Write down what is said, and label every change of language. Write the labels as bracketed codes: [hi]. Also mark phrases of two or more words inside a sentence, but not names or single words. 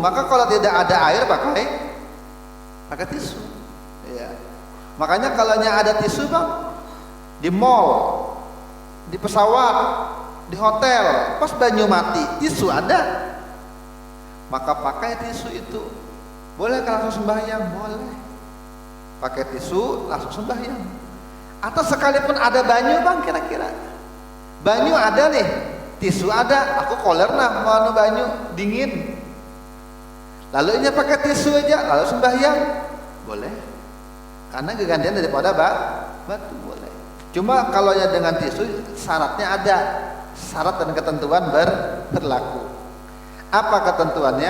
[id] Maka kalau tidak ada air pakai tisu. Ya. Makanya kalau ada tisu bang, di mall, di pesawat, di hotel, pas banyu mati, tisu ada, maka pakai tisu itu. Boleh kan langsung sembahyang? Boleh. Pakai tisu langsung sembahyang. Atau sekalipun ada banyu bang, kira-kira banyu ada nih, tisu ada, aku koler nah mau banyu dingin, lalu ini pakai tisu aja, lalu sembahyang, boleh. Karena kegantian daripada batu, boleh. Cuma kalau ya dengan tisu syaratnya ada, syarat dan ketentuan berlaku. Apa ketentuannya?